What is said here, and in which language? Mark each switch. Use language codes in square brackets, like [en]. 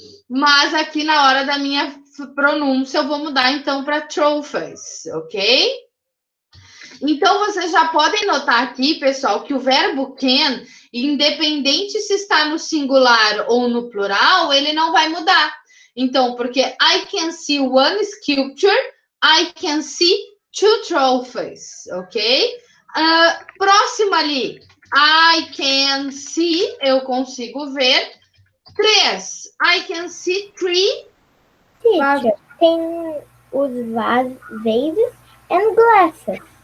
[pt] Mas aqui na hora da minha pronúncia eu vou mudar então para trophies, ok? Então vocês já podem notar aqui, pessoal, que o verbo can, independente se está no singular ou no plural, ele não vai mudar. Então, porque [en] I can see one sculpture, I can see two trophies, ok? [pt] Próximo ali, [en] I can see, [pt] eu consigo ver. [en] 3, I can see 3. [pt] Teacher, tem os [en] vases and glasses.